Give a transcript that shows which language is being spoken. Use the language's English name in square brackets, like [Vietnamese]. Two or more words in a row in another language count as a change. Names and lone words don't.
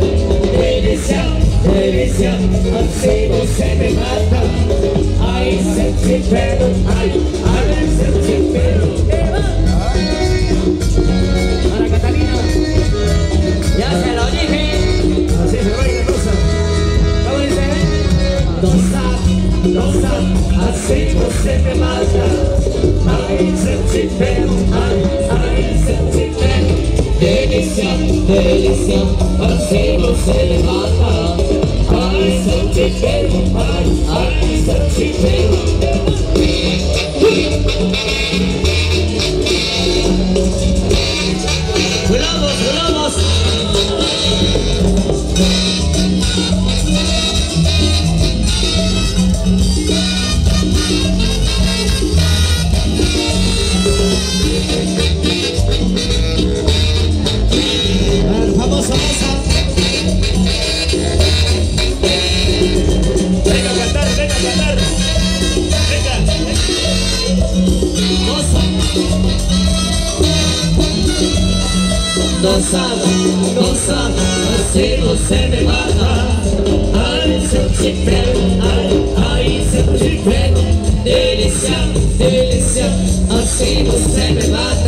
[Portuguese] Delícia, delícia, assim você me mata. Ai se te pego, ai se te pego. [Spanish] Para Catalina, ya se lo dije. Así se baila Rosa. ¿Cómo dice? [Portuguese] Rosa, Rosa, así você me mata. Ai se te pego, ai se te pego. Delícia, delícia, assim você me mata. Ai se te pego, ai se te pego. [Spanish] Volamos, volamos. Venga a cantar, venga a cantar. Venga. Gozada, gozada, [Portuguese] assim você me mata. Ai se eu te pego, ai se eu te pego. Delícia, delícia, assim você me mata.